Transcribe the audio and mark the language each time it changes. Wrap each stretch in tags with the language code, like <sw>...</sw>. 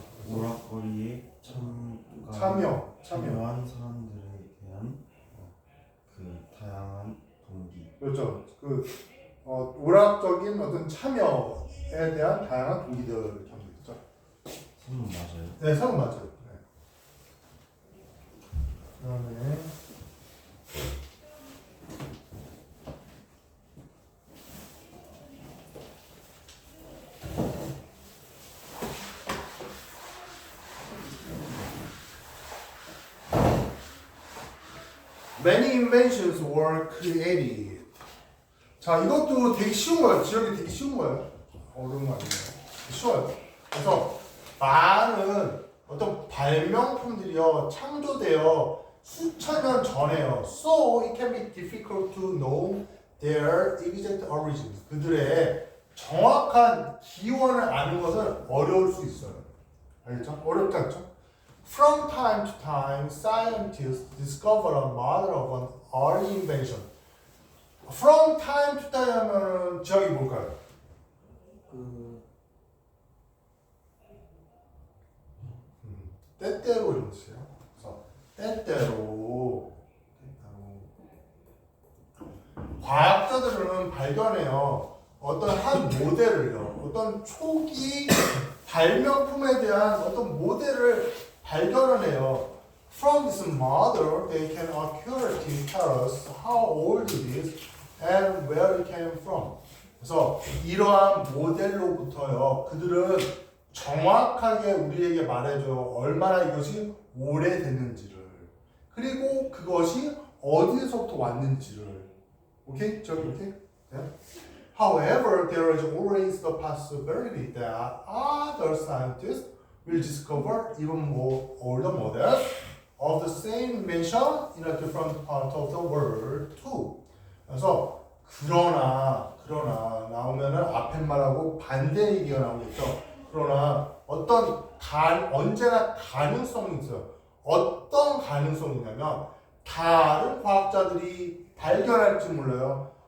<ko>오락거리에 참여한 사람들에 대한 그 다양한 동기. 그렇죠. 오락적인 어떤 참여에 대한 다양한 동기들을 담고 있죠. 3번 맞아요? 네, 3번 맞아요. 네. 그다음에</ko> <en>Many inventions were created.</en> <ko>자, 이것도 되게 쉬운 거예요. 지역이 되게 쉬운 거예요. 어려운 거 아니에요. 쉬워요. 그래서 많은 어떤 발명품들이요 창조되어 수천 년 전에요.</ko> <en>So it can be difficult to know their exact origins.</en> <ko>그들의 정확한 기원을 아는 것은 어려울 수 있어요. 알겠죠? 어렵지 않죠?</ko> <en>From time to time, scientists discover a model of an early invention. From time to time</en> <ko>하면 지역이 뭘까요? 때때로 이런 뜻이에요. 그래서 때때로 과학자들은 발견해요. 어떤 한 모델을요. 어떤 초기 발명품에 대한 어떤 모델을 발견을 해요.</ko> <en>From this model, they can accurately tell us how old it is and where it came from.</en> <ko>그래서 이러한 모델로부터요, 그들은 정확하게 우리에게 말해줘요. 얼마나 이것이 오래됐는지를. 그리고 그것이 어디서부터 왔는지를. 오케이? 저기 오케이? 네?</ko> <en>However, there is always the possibility that other scientists will discover even more older models of the same invention in a different part of the world too.</en> <ko>그래서 그러나 나오면은 앞에 말하고 반대 얘기가 나오겠죠. 그러나 언제나 가능성이 있어요. 어떤 가능성이냐면 다른 과학자들이 발견할지 몰라요.</ko>